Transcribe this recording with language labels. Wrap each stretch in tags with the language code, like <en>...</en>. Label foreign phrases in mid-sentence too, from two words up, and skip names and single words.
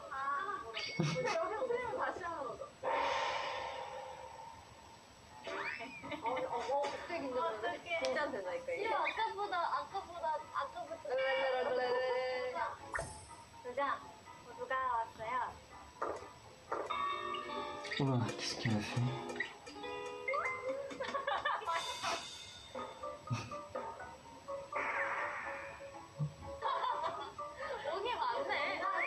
<ko>아, 근데 여기서 틀리면 다시 하는 거죠. 갑자기 긴장되네. 긴장된다니까, 이게. 아까보다. 자, 호두가 왔어요.</ko> <fr>Oula, qu'est-ce qu'il a fait?</fr> <ko>오게 많네.</ko>